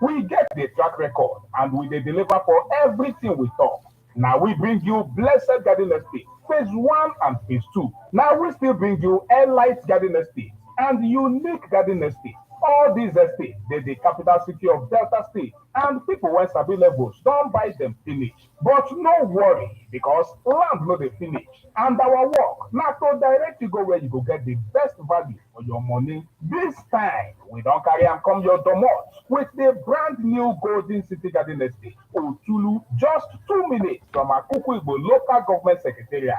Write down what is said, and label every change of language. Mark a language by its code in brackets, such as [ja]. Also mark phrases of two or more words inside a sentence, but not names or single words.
[pcm] We get the track record and we dey deliver for everything we talk. Now we bring you Blessed Garden Estate, phase 1 and phase 2. Now we still bring you Airlight Garden Estate and Unique Garden Estate. All these estates, the capital city of Delta State, and people wey sabi levels don't buy them finish. But no worry, because land no dey finish. And our work na to direct you go where you go get the best value for your money. This time, we don't carry am come your domot with the brand new Golden City Garden Estate, Otulu, just 2 minutes from Akuku Igbo local government secretariat.